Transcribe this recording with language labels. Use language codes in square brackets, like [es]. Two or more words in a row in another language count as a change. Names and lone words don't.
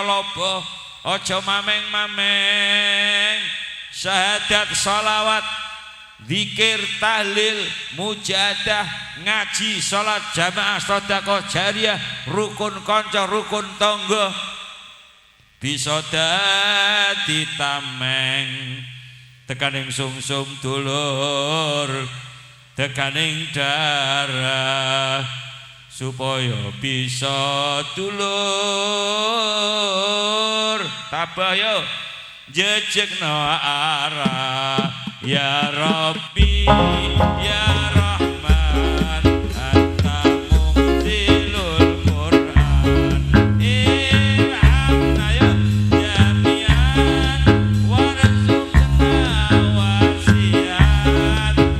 [jv] laba aja mameng-mameng syahadat salawat zikir tahlil mujahadah ngaji salat jamaah sedekah jariyah rukun kanca rukun tangga bisa dadi tameng tekaning sungsum dulur tekaning darah supaya bisa dulur tabah yo jejegno arah [ar] يا ربي يا رحمن أنت منزل القرآن ألهمنا يا جامعا وارزقنا واسعا